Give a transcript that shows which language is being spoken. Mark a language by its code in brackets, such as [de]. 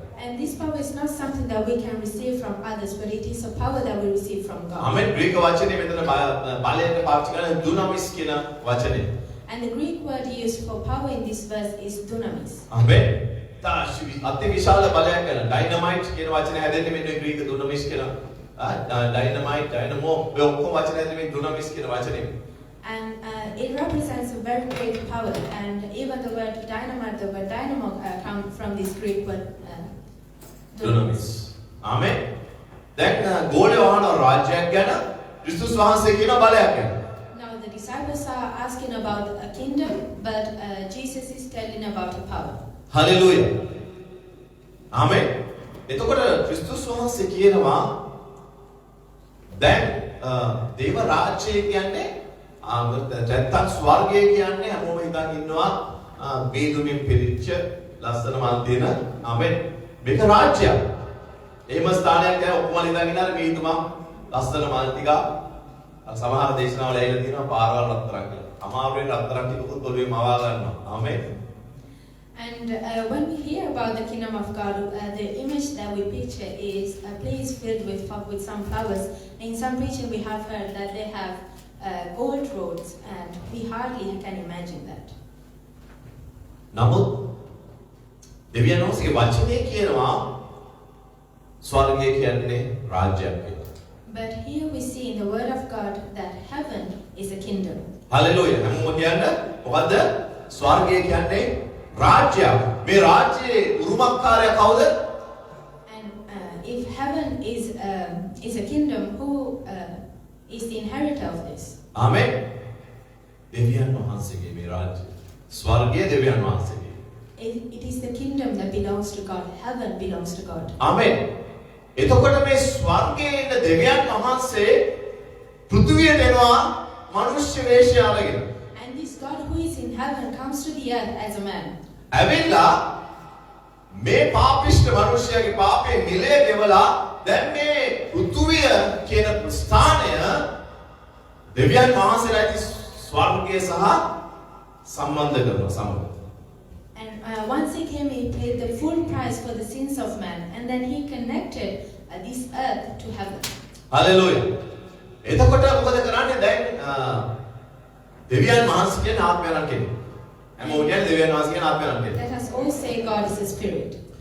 [en] And this power is not something that we can receive from others, but it is a power that we receive from God. [si] Amen. Greek වචනේ මෙතන බලයට පාවිච්චි කරන දුනාමිස් කියන වචනේ. [en] And the Greek word used for power in this verse is dunamis. [si] ආමෙන්. අති විශාල බලයක් කරන ඩයිනමයිට් කියන වචනේ හැදෙන්නේ මෙන්න ග්‍රීක දුනාමිස් කියන ඩයිනමයිට් ඩයිනමෝ ඔය ඔක්කොම වචන හැදෙන්නේ මේ දුනාමිස් කියන වචනේ. [en] And it represents a very great power. And even the word dynamite, the word dynamo come from this Greek word [si] dunamis. ආමෙන්. දැන් ගෝලේ වහන රාජ්‍යයක් ගැන ක්‍රිස්තුස් වහන්සේ කියන බලයක් ගැන. [en] Now the disciples are asking about a kingdom, but Jesus is telling about a power. [si] Hallelujah. ආමෙන්. එතකොට ක්‍රිස්තුස් වහන්සේ කියනවා දැන් දේව රාජ්‍යය කියන්නේ නැත්තම් ස්වර්ගය කියන්නේ හැමෝම හිතන් ඉන්නවා බේදුමින් පිරිච්ච ලස්සන මල් තියෙන ආමෙන් මේක රාජ්‍යයක්. එහෙම ස්ථානයක් ගැන ඔක්කොම හිතන් ඉන්නවා බේදුමක් ලස්සන මල් ටික සමහර දේශනාවල ඇවිල්ලා තියෙනවා පාරවල් රත්තරන් කියලා. අමාරුවෙන් රත්තරන් ටිකකුත් ඔළුවේ මවා ගන්නවා. ආමෙන්. [en] And when we hear about the kingdom of God, the image that we picture is a place filled with some flowers. In some preaching we have heard that they have gold roads, and we hardly can imagine that. [si] නමුත් දෙවියන් වහන්සේගේ වචනේ කියනවා ස්වර්ගය කියන්නේ රාජ්‍යයක් කියලා. [en] But here we see in the word of God that heaven is a kingdom. [si] Hallelujah. හැමෝම කියන්නේ මොකද්ද? ස්වර්ගය කියන්නේ රාජ්‍යයක්. මේ රාජ්‍යයේ උරුමකාරයා කවුද? [en] And if heaven is a kingdom, who is the inheritor of this? [si] ආමෙන්. දෙවියන් වහන්සේගේ මේ රාජ්‍යය. ස්වර්ගය දෙවියන් වහන්සේගේ. [en] It is the kingdom that belongs to God. Heaven belongs to God. [si] ආමෙන්. එතකොට මේ ස්වර්ගයේ ඉන්න දෙවියන් වහන්සේ පෘථිවියට එනවා මනුෂ්‍ය වේශය අරගෙන. [en] And this God who is in heaven comes to the earth as a man. [si] ඇවිල්ලා මේ පාපිෂ්ඨ මනුෂ්‍යයාගේ පාපේ මිලේ ගෙවලා දැන් මේ පෘථුවිය කියන ස්ථානය දෙවියන් වහන්සේලා ඉති ස්වර්ගය සහ සම්බන්ධ කරනවා සමග. [en] And once he came, he paid the full price for the sins of man, and then he connected this earth to heaven. Hallelujah. [si] එතකොට මොකද කරන්නේ දැන් දෙවියන් වහන්සේ කියන ආත්මයන් කෙනෙක්. හැමෝම කියන්නේ දෙවියන් වහන්සේ කියන ආත්මයන් කෙනෙක්. [en] Let us all say God is a spirit.